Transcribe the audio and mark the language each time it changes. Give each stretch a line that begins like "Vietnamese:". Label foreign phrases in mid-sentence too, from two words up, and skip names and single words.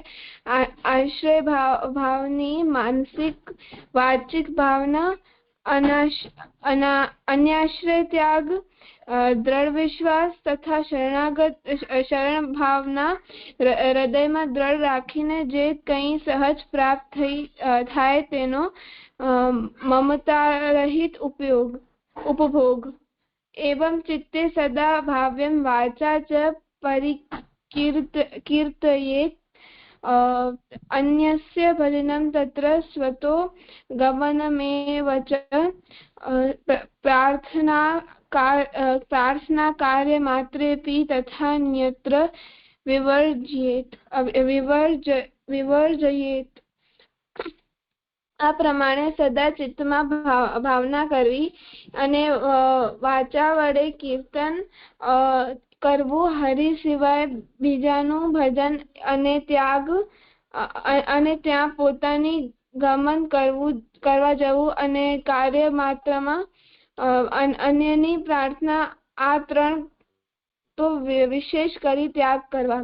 Gujarati: આશ્રય ભાવની માનસિક વાચિક ભાવના, અન્યાશ્રય ત્યાગ, દ્રઢ વિશ્વાસ તથા શરણ ભાવના હૃદયમાં દ્રઢ રાખીને જે કંઈ સહજ પ્રાપ્ત થાય તેનો મમતા રહિત ઉપભોગ.
Sanskrit: एवं चित्ते सदा भाव्यं वाचा च परिकीर्तयेत्, अन्यस्य भजनं तत्र स्वतो गमनमेव च, प्रार्थना कार्यमात्रेऽपि तथान्यत्र विवर्जयेत्.
Gujarati: આ પ્રમાણે સદા ચિત્તમાં ભાવના કરવી અને વાચા વડે કીર્તન કરવું, હરિ સિવાય બીજાનું ભજન અને ત્યાં પોતાની ગમન કરવા જવું અને કાર્ય માત્રમાં અન્યની પ્રાર્થના, આ 3 તો વિશેષ કરી ત્યાગ કરવા.